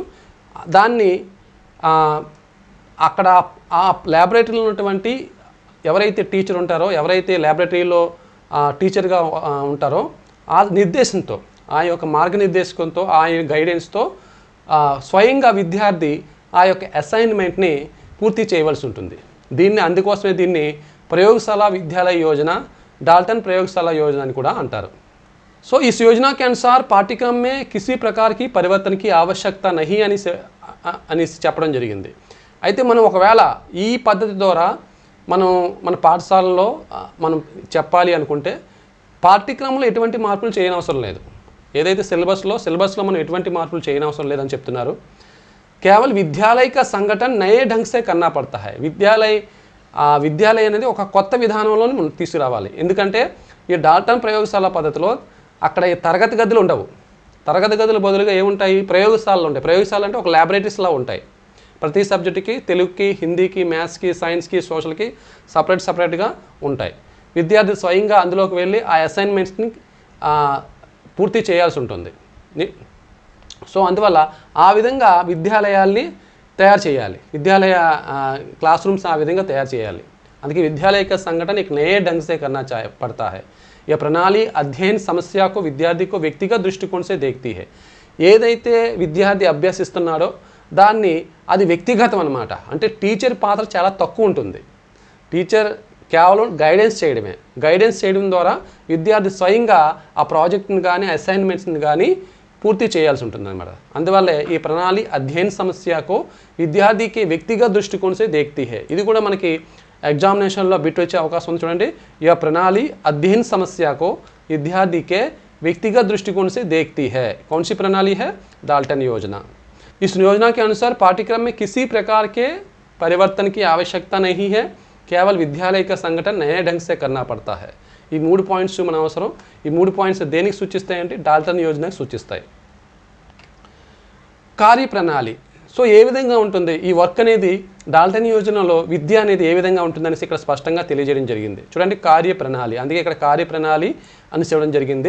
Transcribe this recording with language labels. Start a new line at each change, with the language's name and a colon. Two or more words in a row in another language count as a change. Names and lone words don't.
Telugu: దాన్ని అక్కడ ఆ ల్యాబొరేటరీలో ఉన్నటువంటి ఎవరైతే టీచర్ ఉంటారో, ఎవరైతే ల్యాబొరేటరీలో టీచర్గా ఉంటారో ఆ నిర్దేశంతో, ఆ యొక్క మార్గనిర్దేశకంతో, ఆ గైడెన్స్తో స్వయంగా విద్యార్థి ఆ యొక్క అసైన్మెంట్ని పూర్తి చేయవలసి ఉంటుంది. అందుకోసమే దీన్ని ప్రయోగశాల విద్యాలయ యోజన,
Hindi: डाल्टन प्रयोगशाला योजना
Telugu: అని కూడా అంటారు.
Hindi: సో इस योजना के अनुसार पाठ्यक्रम में किसी प्रकार की परिवर्तन की आवश्यकता नहीं
Telugu: అని చెప్పడం జరిగింది. అయితే మనం ఒకవేళ ఈ పద్ధతి ద్వారా మన పాఠశాలలో మనం చెప్పాలి అనుకుంటే పాఠ్యక్రమంలో ఎటువంటి మార్పులు చేయనవసరం లేదు. ఏదైతే సిలబస్లో మనం ఎటువంటి మార్పులు చేయనవసరం లేదని చెప్తున్నారు. కేవలం విద్యాలయ
Hindi: का संगठन नए ढंग से करना पड़ता है.
Telugu: విద్యాలయ అనేది ఒక కొత్త విధానంలో మనం తీసుకురావాలి. ఎందుకంటే ఈ డాల్టన్ ప్రయోగశాల పద్ధతిలో అక్కడ తరగతి గదులు ఉండవు. తరగతి గదుల బదులుగా ఏముంటాయి? ప్రయోగశాలలు ఉంటాయి. ప్రయోగశాల అంటే ఒక ల్యాబొరేటరీస్లా ఉంటాయి. ప్రతి సబ్జెక్టుకి, తెలుగుకి, హిందీకి, మ్యాథ్స్కి, సైన్స్కి, సోషల్కి సపరేట్గా ఉంటాయి. విద్యార్థి స్వయంగా అందులోకి వెళ్ళి ఆ అసైన్మెంట్స్ని పూర్తి చేయాల్సి ఉంటుంది. సో అందువల్ల ఆ విధంగా విద్యాలయాల్ని तैयार చేయాలి. విద్యాలయ క్లాస్ రూమ్స్ ఆ విధంగా తయారు చేయాలి. అందుకే విద్యాలయ
Hindi: का संगठन एक नए ढंग से करना पड़ता है. यह प्रणाली अध्ययन समस्या को विद्यार्थी को व्यक्तिगत दृष्टिकोण से देखती है.
Telugu: ఏదైతే విద్యార్థి అభ్యసిస్తున్నాడో దాన్ని అది వ్యక్తిగతం అన్నమాట. అంటే టీచర్ పాత్ర చాలా తక్కువ ఉంటుంది. టీచర్ కేవలం గైడెన్స్ చేయడం ద్వారా విద్యార్థి స్వయంగా ఆ ప్రాజెక్ట్ని కానీ అసైన్మెంట్స్ని కానీ పూర్తి చేయాల్సి ఉంటుందన్నమాట. అందువల్లే ఈ ప్రణాళి అధ్యయన సమస్యకు విద్యార్థికి వ్యక్తిగత దృష్టికోण
Hindi: से देखती है.
Telugu: ఇది కూడా మనకి ఎగ్జామినేషన్లో బిట్ వచ్చే అవకాశం ఉంది చూడండి.
Hindi: यह प्रणाली अध्ययन समस्या को विद्यार्थी के व्यक्तिगत दृष्टिकोण से देखती है. कौन सी प्रणाली है? डाल्टन योजना. इस योजना के अनुसार पाठ्यक्रम में किसी प्रकार के परिवर्तन की आवश्यकता नहीं है, केवल विद्यालय का संगठन नए ढंग से करना पड़ता है.
Telugu: ఈ 3 పాయింట్స్ మన అవసరం. ఈ 3 పాయింట్స్ దేనికి సూచిస్తాయంటే డాల్టన్ యోజనకు సూచిస్తాయి. కార్యప్రణాళి. సో ఏ విధంగా ఉంటుంది ఈ వర్క్ అనేది, డాల్టన్ యోజనలో విద్య అనేది ఏ విధంగా ఉంటుందనేసి ఇక్కడ స్పష్టంగా తెలియజేయడం జరిగింది. చూడండి కార్యప్రణాళి, అందుకే ఇక్కడ కార్యప్రణాళి అని చెప్పడం జరిగింది.